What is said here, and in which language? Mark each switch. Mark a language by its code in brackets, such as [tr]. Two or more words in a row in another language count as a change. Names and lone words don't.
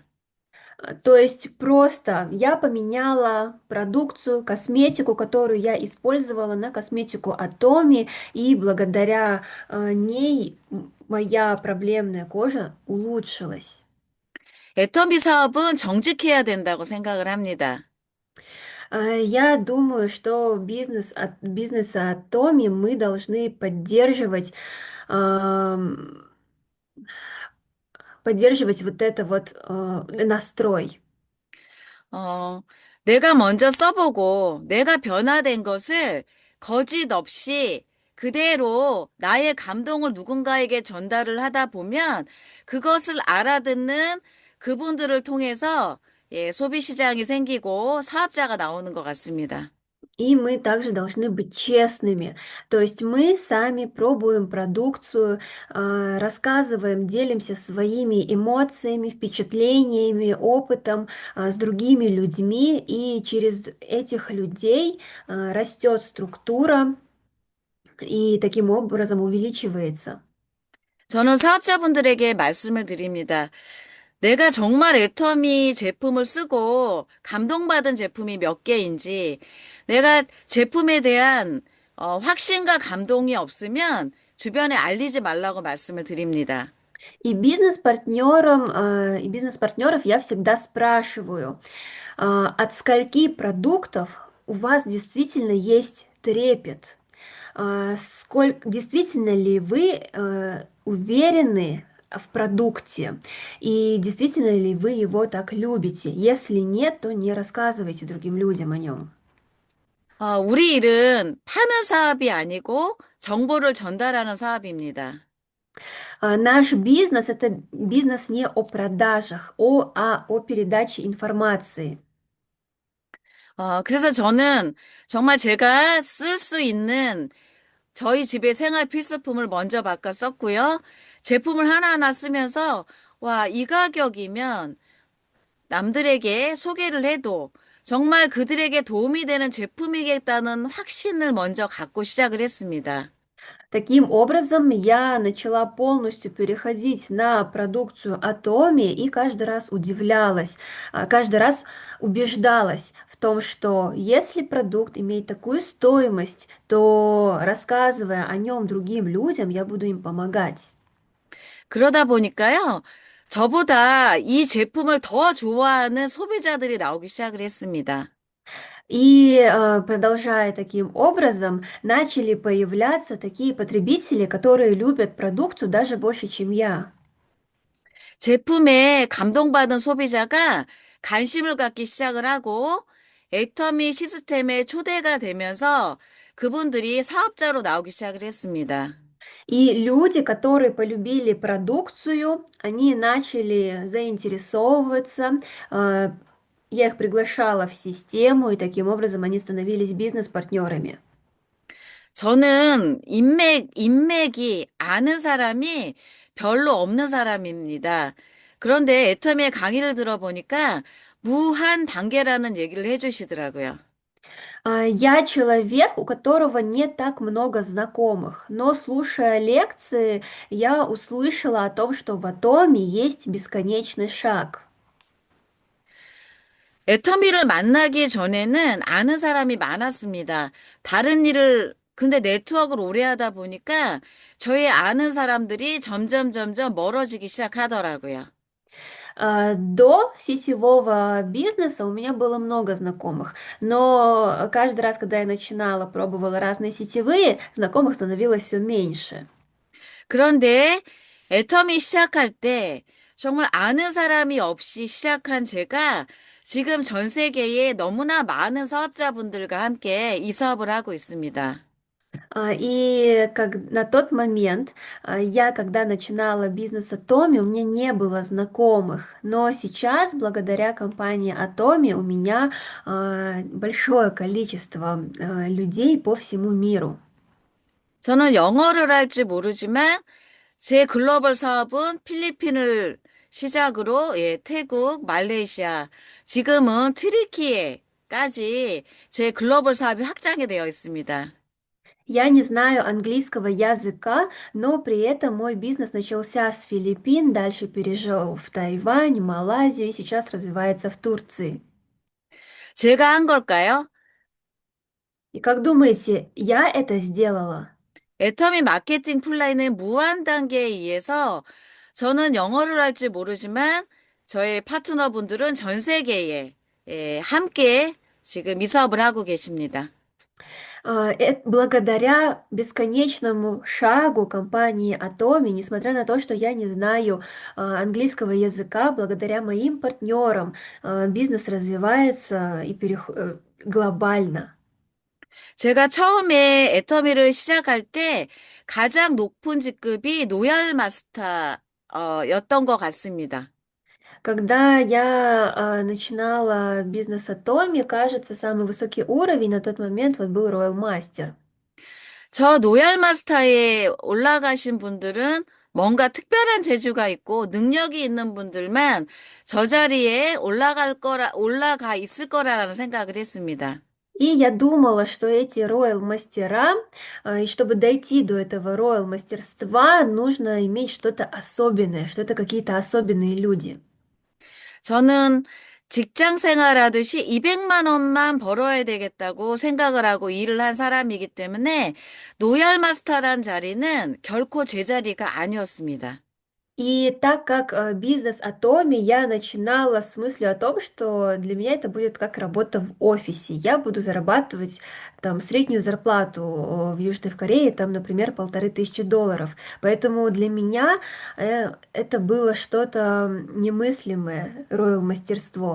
[ru] То есть просто я поменяла продукцию, косметику, которую я использовала на косметику Атоми, и благодаря ней моя проблемная кожа улучшилась. [ko] 애터미 사업은 정직해야 된다고 생각을 합니다. [ru] Я думаю, что бизнеса Атоми мы должны поддерживать вот это вот настрой. [ko] 어, 내가 먼저 써보고 내가 변화된 것을 거짓 없이 그대로 나의 감동을 누군가에게 전달을 하다 보면 그것을 알아듣는 그분들을 통해서 예, 소비 시장이 생기고 사업자가 나오는 것 같습니다. [ru] И мы также должны быть честными. То есть мы сами пробуем продукцию, рассказываем, делимся своими эмоциями, впечатлениями, опытом с другими людьми. И через этих людей растет структура и таким образом увеличивается. [ko] 저는 사업자분들에게 말씀을 드립니다. 내가 정말 애터미 제품을 쓰고 감동받은 제품이 몇 개인지 내가 제품에 대한 확신과 감동이 없으면 주변에 알리지 말라고 말씀을 드립니다. [ru] И бизнес-партнеров я всегда спрашиваю, от скольки продуктов у вас действительно есть трепет? Сколько, действительно ли вы уверены в продукте? И действительно ли вы его так любите? Если нет, то не рассказывайте другим людям о нем. [ko] 우리 일은 파는 사업이 아니고 정보를 전달하는 사업입니다. [ru] Наш бизнес — это бизнес не о продажах, о передаче информации. [ko] 그래서 저는 정말 제가 쓸 수 있는 저희 집의 생활 필수품을 먼저 바꿔 썼고요. 제품을 하나하나 쓰면서, 와, 이 가격이면 남들에게 소개를 해도 정말 그들에게 도움이 되는 제품이겠다는 확신을 먼저 갖고 시작을 했습니다. [ru] Таким образом, я начала полностью переходить на продукцию Atomi и каждый раз удивлялась, каждый раз убеждалась в том, что если продукт имеет такую стоимость, то рассказывая о нем другим людям, я буду им помогать. [ko] 그러다 보니까요, 저보다 이 제품을 더 좋아하는 소비자들이 나오기 시작을 했습니다. [ru] И продолжая таким образом, начали появляться такие потребители, которые любят продукцию даже больше, чем я. [ko] 제품에 감동받은 소비자가 관심을 갖기 시작을 하고 애터미 시스템에 초대가 되면서 그분들이 사업자로 나오기 시작을 했습니다. [ru] И люди, которые полюбили продукцию, они начали заинтересовываться. э, Я их приглашала в систему, и таким образом они становились бизнес-партнерами. [ko] 저는 인맥이 아는 사람이 별로 없는 사람입니다. 그런데 애터미의 강의를 들어보니까 무한 단계라는 얘기를 해주시더라고요. [ru] Я человек, у которого не так много знакомых, но слушая лекции, я услышала о том, что в Атоме есть бесконечный шаг. [ko] 애터미를 만나기 전에는 아는 사람이 많았습니다. 다른 일을, 근데 네트워크를 오래 하다 보니까 저의 아는 사람들이 점점 멀어지기 시작하더라고요. [ru] До сетевого бизнеса у меня было много знакомых, но каждый раз, когда я начинала, пробовала разные сетевые, знакомых становилось все меньше. [ko] 그런데 애터미 시작할 때 정말 아는 사람이 없이 시작한 제가 지금 전 세계에 너무나 많은 사업자분들과 함께 이 사업을 하고 있습니다. [ru] И как на тот момент я, когда начинала бизнес Атоми, у меня не было знакомых, но сейчас, благодаря компании Атоми, у меня большое количество людей по всему миру. [ko] 저는 영어를 할 줄 모르지만 제 글로벌 사업은 필리핀을 시작으로 예, 태국, 말레이시아, 지금은 트리키에까지 제 글로벌 사업이 확장이 되어 있습니다. [ru] Я не знаю английского языка, но при этом мой бизнес начался с Филиппин, дальше перешел в Тайвань, Малайзию и сейчас развивается в Турции. [ko] 제가 한 걸까요? [ru] И как думаете, я это сделала? [ko] 애터미 마케팅 플라이는 무한 단계에 의해서 저는 영어를 할 줄 모르지만 저의 파트너분들은 전 세계에 예, 함께 지금 이 사업을 하고 계십니다. [ru] Благодаря бесконечному шагу компании Atomi, несмотря на то, что я не знаю английского языка, благодаря моим партнерам бизнес развивается глобально. [ko] 제가 처음에 애터미를 시작할 때 가장 높은 직급이 노열 마스터, 였던 것 같습니다. [ru] Когда я начинала бизнес Atomi, кажется, самый высокий уровень на тот момент вот был Royal Master. [ko] 저 노열 마스터에 올라가신 분들은 뭔가 특별한 재주가 있고 능력이 있는 분들만 저 자리에 올라가 있을 거라는 생각을 했습니다. [ru] И я думала, что эти роял мастера, и чтобы дойти до этого роял мастерства, нужно иметь что-то особенное, что это какие-то особенные люди. [ko] 저는 직장 생활하듯이 200만 원만 벌어야 되겠다고 생각을 하고 일을 한 사람이기 때문에 노열 마스터란 자리는 결코 제 자리가 아니었습니다. [ru] И так как бизнес Atomi, я начинала с мыслью о том, что для меня это будет как работа в офисе. Я буду зарабатывать там среднюю зарплату в Южной Корее, там, например, 1500 долларов. Поэтому для меня это было что-то немыслимое, роял мастерство.